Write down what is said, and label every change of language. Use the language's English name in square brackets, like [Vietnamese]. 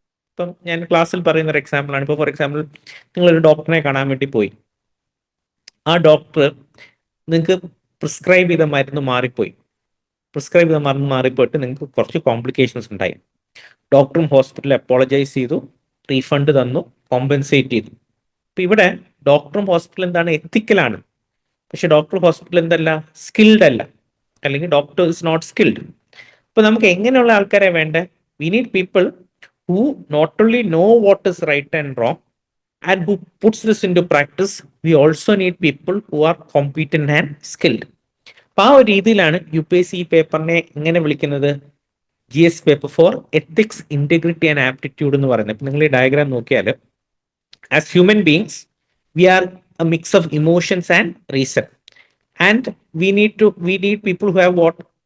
[Malayalam] ഇപ്പം ഞാൻ ക്ലാസ്സിൽ പറയുന്ന ഒരു എക്സാമ്പിൾ ആണ്. ഇപ്പോൾ [English] for example [Malayalam] നിങ്ങളൊരു ഡോക്ടറിനെ കാണാൻ വേണ്ടി പോയി, ആ ഡോക്ടർ നിങ്ങൾക്ക് പ്രിസ്ക്രൈബ് ചെയ്ത മരുന്ന് മാറിപ്പോയി, പ്രിസ്ക്രൈബ് ചെയ്ത മരുന്ന് മാറിപ്പോയിട്ട് നിങ്ങൾക്ക് കുറച്ച് കോംപ്ലിക്കേഷൻസ് ഉണ്ടായി. ഡോക്ടറും ഹോസ്പിറ്റലിൽ അപ്പോളജൈസ് ചെയ്തു, റീഫണ്ട് തന്നു, കോമ്പൻസേറ്റ് ചെയ്തു. അപ്പൊ ഇവിടെ ഡോക്ടറും ഹോസ്പിറ്റലും എന്താണ്? എത്തിക്കലാണ്. പക്ഷെ ഡോക്ടർ ഹോസ്പിറ്റൽ എന്തല്ല? സ്കിൽഡ് അല്ല, അല്ലെങ്കിൽ [English] Doctor is not skilled. [Malayalam] അപ്പൊ നമുക്ക് എങ്ങനെയുള്ള ആൾക്കാരെ വേണ്ടേ? [English] We need people who not only know what is right and wrong and who puts this into practice. We also need people who are competent and skilled. [Malayalam] അപ്പൊ ആ ഒരു രീതിയിലാണ് UPSC പേപ്പറിനെ എങ്ങനെ വിളിക്കുന്നത്? GS paper four ethics, integrity and aptitude എന്ന് പറയുന്നത്. ഇപ്പൊ നിങ്ങൾ ഈ ഡയഗ്രാം നോക്കിയാൽ, [English] As human beings we are a mix of emotions and reason, and we need people who have what?